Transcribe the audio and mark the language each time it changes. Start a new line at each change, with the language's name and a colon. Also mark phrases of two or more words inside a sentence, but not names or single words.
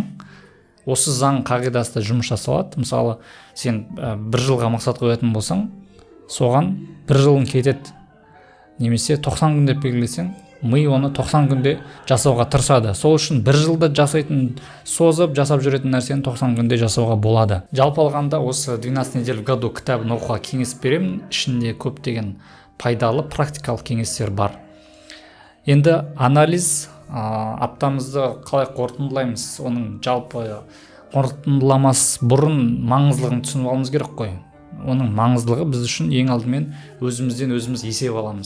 Kazakh: Осы заң қағидасында жұмыс жасалады. Мысалы, сен бір жылға мақсат қоятын болсаң, соған бір жылың кетеді. Немесе 90 күн деп белгілесең, ми оны 90 күнде жасауға тырысады. Сол үшін бір жылда жасайтын, созып жасап жүретін нәрсені 90 күнде жасауға болады. Жалпы алғанда осы
Russian: 12 недель в году
Kazakh: кітабын оқуға кеңес беремін. Ішінде көптеген пайдалы практикалық кеңестер бар. Енді анализ, аптамызды қалай қорытындылаймыз, оның жалпы қорытындыламас бұрын маңыздылығын түсініп алуымыз керек қой. Оның маңыздылығы біз үшін ең алдымен өзімізден өзіміз есеп аламыз.